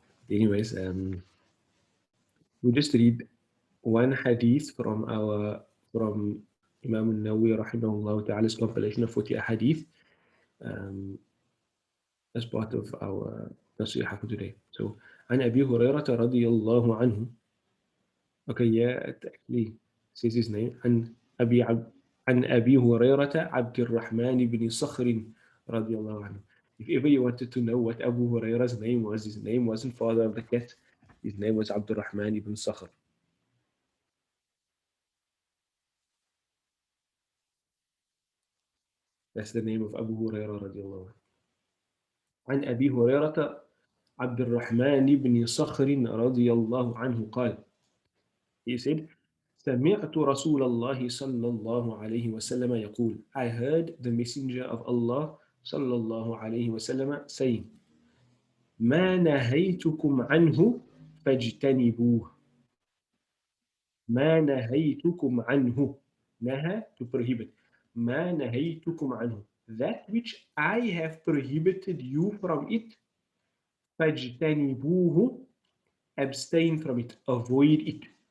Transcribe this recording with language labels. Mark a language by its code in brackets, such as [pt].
[en] Anyways, we just read one hadith from Imam al-Nawawi rahimahullah ta'ala's compilation of 40 hadith um, as part of our Naseehah for today. [ar] So, عن أبي هريرة رضي الله عنه. [en] Okay, yeah, it actually says his name. [ar] عن أبي هريرة عبد الرحمن بن صخر رضي الله عنه. [en] If ever you wanted to know what Abu Huraira's name was, his name wasn't father of the cat. His name was Abdul Rahman ibn Sakhr. That's the name of Abu Huraira [ar] رضي الله عنه. عن أبي هريرة عبد الرحمن بن صخر رضي الله عنه قال, [en] he said, [ar] سمعت رسول الله صلى الله عليه وسلم يقول, [en] I heard the messenger of Allah [ar] صلى الله عليه وسلم [en] saying, [ar] ما نهيتكم عنه فاجتنبوه. ما نهيتكم عنه. [en] نهى, to prohibit. [ar] ما نهيتكم عنه. [en] That which I have prohibited you from it, فاجتنبوه, abstain from it, avoid it.